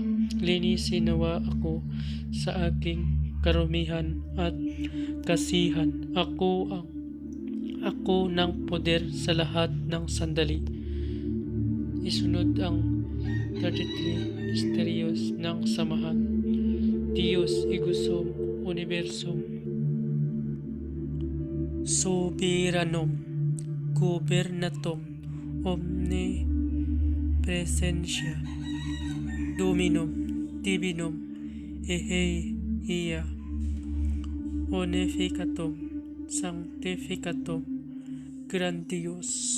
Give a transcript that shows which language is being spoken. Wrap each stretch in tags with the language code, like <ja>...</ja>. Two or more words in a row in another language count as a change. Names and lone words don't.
<tl>Linisin nawa ako sa aking karumihan at kasihan. Ako ng poder sa lahat ng sandali. Isunod ang 33 misterios ng samahan.</tl> <la>Diyos Igusum Universum Soberanom Gobernatum Omnipresentia Dominum Divinum Eheia Unificatum Sanctificatum Grandios</la>